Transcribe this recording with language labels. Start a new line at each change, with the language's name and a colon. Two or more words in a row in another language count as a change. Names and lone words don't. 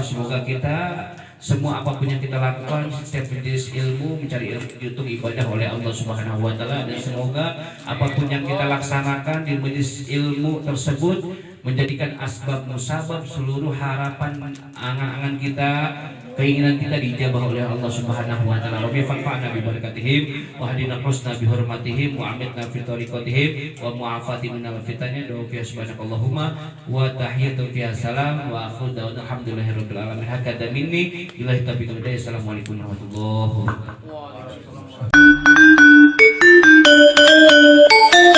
Indonesian: Semoga kita semua apapun yang kita lakukan setiap jenis ilmu, mencari ilmu itu ibadah oleh Allah
Arabic: سبحانه وتعالى,
Indonesian: dan semoga apapun yang kita laksanakan di majelis ilmu tersebut menjadikan asbab musabab seluruh harapan angan-angan kita, keinginan kita dijabah oleh Allah
Arabic: سبحانه وتعالى. ربي فانفعنا ببركتهم واهدنا الحسنى بحرمتهم وأمتنا في طريقتهم ومعافاة من الفتن. دعاء في سبحانك اللهم وتحية في سلام وآخر دعوانا الحمد لله رب العالمين. هكذا مني إلهي التوفيق والهداية. السلام عليكم ورحمة الله وبركاته.